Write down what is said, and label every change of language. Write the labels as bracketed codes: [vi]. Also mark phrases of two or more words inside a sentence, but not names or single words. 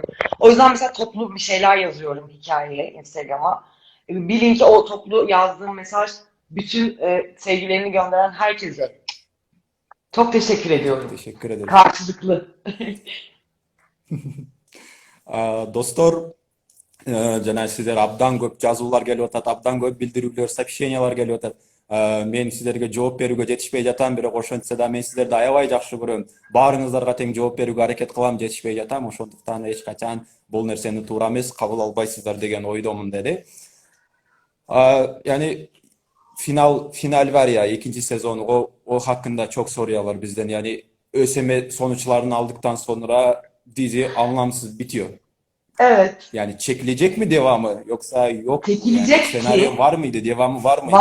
[tr] O yüzden mesela toplu bir şeyler yazıyorum hikayeye, Instagram'a. Bilin ki o toplu yazdığım mesaj bütün sevgilerini gönderen herkese çok teşekkür ediyorum. Teşekkür ederim. Karşılıklı. Dostlar, [ky] жана сиздер абдан көп жазуулар келип атат, абдан көп билдирүүлөр, сообщениялар келип атат. Мен сиздерге жооп берүүгө жетишпей жатам, бирок ошентсе да мен сиздерди аябай жакшы көрөм. Баарыңыздарга тең жооп берүүгө аракет кылам, жетишпей жатам. Ошондуктан эч качан бул нерсени туура эмес кабыл албайсыздар деген ойдомун деди. [tr] Yani final var ya ikinci sezon o hakkında çok soruyorlar bizden. Yani ÖSYM sonuçlarını aldıktan sonra dizi anlamsız bitiyor. Evet. Yani çekilecek mi devamı yoksa yok mu? Yani Çekilecek senaryo ki var mıydı? Devamı var mıydı?